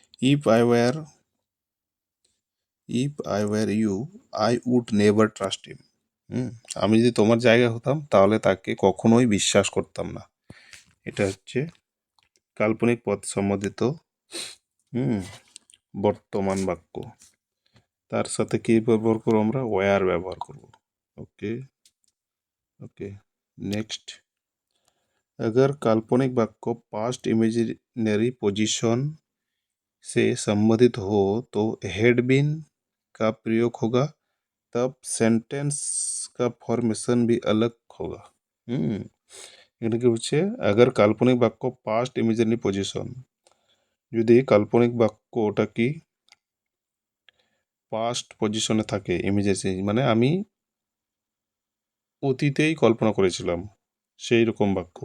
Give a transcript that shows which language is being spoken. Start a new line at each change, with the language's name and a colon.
English: If I were you I would never trust him.
Bangla: আমি যদি তোমার জায়গায় হতাম তাহলে তাকে কখনোই বিশ্বাস করতাম না। এটা হচ্ছে কাল্পনিক পদ সম্বন্ধিত বর্তমান বাক্য। তার সাথে কি ব্যবহার করবো? আমরা ওয়্যার ব্যবহার করব।
Hindi: ओके ओके नेक्स्ट, अगर काल्पनिक वाक्य पास्ट इमेजिनरी पोजीशन से संबंधित हो तो हैड बीन का प्रयोग होगा, तब सेंटेंस का फॉर्मेशन भी अलग होगा।
Bangla: এখানে কি হচ্ছে?
Hindi: अगर काल्पनिक वाक्य पास्ट इमेजिनरी पोजीशन,
Bangla: যদি কাল্পনিক বাক্যটা কি পাস্ট পজিশনে থাকে, ইমেজিনারি মানে আমি অতীতেই কল্পনা করেছিলাম সেই রকম বাক্য।